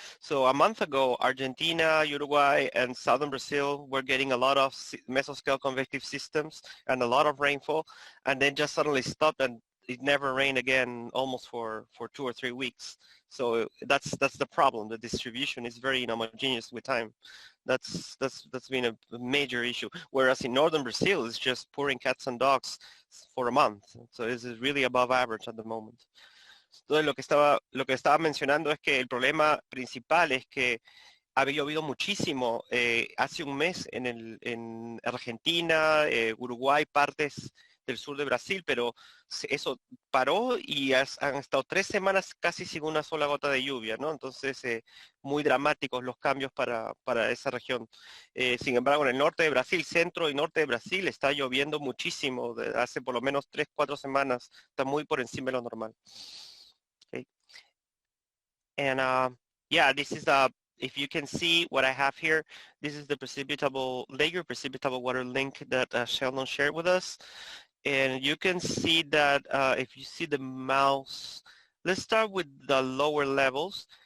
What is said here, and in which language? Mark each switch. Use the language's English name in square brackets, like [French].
[English] So a month ago, Argentina, Uruguay, and southern Brazil were getting a lot of mesoscale convective systems and a lot of rainfall, and then just suddenly stopped, and it never rained again almost for 2 or 3 weeks. So that's the problem. The distribution is very inhomogeneous with time. That's been a major issue. Whereas in northern Brazil, it's just pouring cats and dogs for a month. So it's really above average at the moment. [Spanish] Entonces lo que estaba mencionando es que el problema principal es que había llovido muchísimo hace un mes en Argentina, Uruguay, partes del sur de Brasil, pero eso paró y han estado 3 semanas casi sin una sola gota de lluvia, ¿no? Entonces, muy dramáticos los cambios para esa región. Sin embargo, en el norte de Brasil, centro y norte de Brasil, está lloviendo muchísimo, hace por lo menos 3, 4 semanas, está muy por encima de lo normal. [English] Okay. And yeah, this is if you can see what I have here, this is the layer precipitable water link that Sheldon shared with us. And you can see that if you see the mouse, let's start with the lower levels.